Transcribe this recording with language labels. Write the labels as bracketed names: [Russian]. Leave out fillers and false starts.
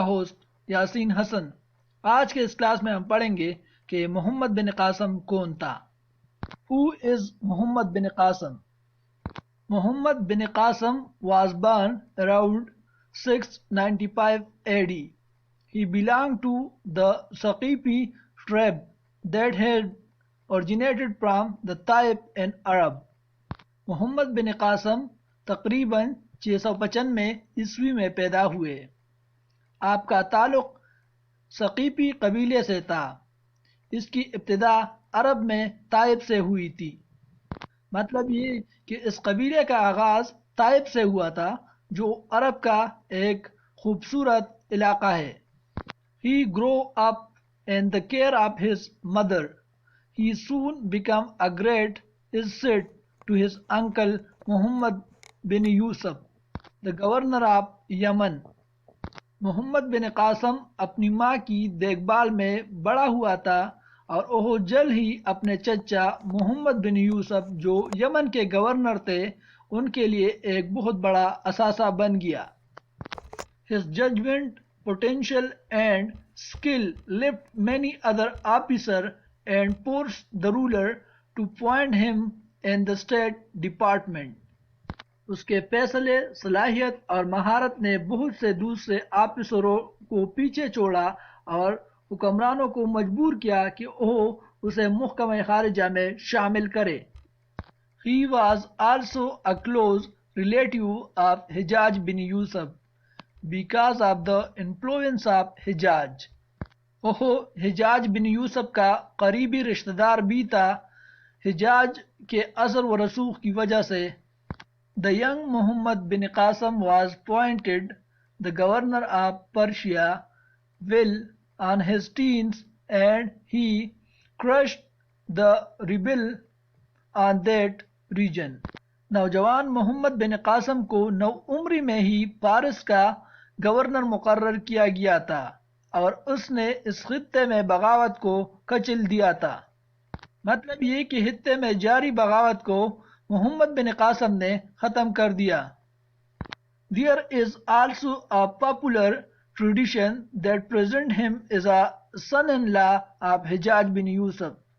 [Urdu] Host Yasin حسن۔ آج کے اس class میں ہم پڑھیں گے کہ محمد بن قاسم کون تھا۔ [English] Who is Muhammad bin Qasim? Muhammad bin Qasim was born around 695 AD. He belonged to the Saqifi tribe that had originated from the Taif in Arab. [Urdu] محمد بن قاسم تقریباً 695 عیسوی میں پیدا ہوئے۔ آپ کا تعلق ثقیفی قبیلے سے تھا۔ اس کی ابتدا عرب میں طائف سے ہوئی تھی۔ مطلب یہ کہ اس قبیلے کا آغاز طائف سے ہوا تھا جو عرب کا ایک خوبصورت علاقہ ہے۔ [English] He grew up in the care of his mother. He soon became a great asset to his uncle Muhammad bin Yusuf, the governor of Yemen. [Urdu] محمد بن قاسم اپنی ماں کی دیکھ بھال میں بڑا ہوا تھا اور وہ جلد ہی اپنے چچا محمد بن یوسف جو یمن کے گورنر تھے ان کے لیے ایک بہت بڑا اثاثہ بن گیا۔ [English] His judgment, potential and skill left many other officers and forced the ruler to appoint him in the State Department. [Urdu] اس کے فیصلے، صلاحیت اور مہارت نے بہت سے دوسرے آفیسروں کو پیچھے چھوڑا اور حکمرانوں کو مجبور کیا کہ وہ اسے محکمہ خارجہ میں شامل کرے۔ [English] He was also a close relative of Hajjaj bin Yusuf because of the influence of Hajjaj. [Urdu] وہ حجاج بن یوسف کا قریبی رشتہ دار بھی تھا۔ حجاج کے اثر و رسوخ کی وجہ سے [English] The young Muhammad bin Qasim was appointed the governor of Persia well on his teens and he crushed the rebel on that region. [Urdu] نوجوان محمد بن قاسم کو نو عمری میں ہی فارس کا گورنر مقرر کیا گیا تھا اور اس نے اس خطے میں بغاوت کو کچل دیا تھا۔ مطلب یہ کہ خطے میں جاری بغاوت کو محمد بن قاسم نے ختم کر دیا۔ [English] There is also a popular tradition that present him as a son-in-law of Hajjaj bin Yusuf.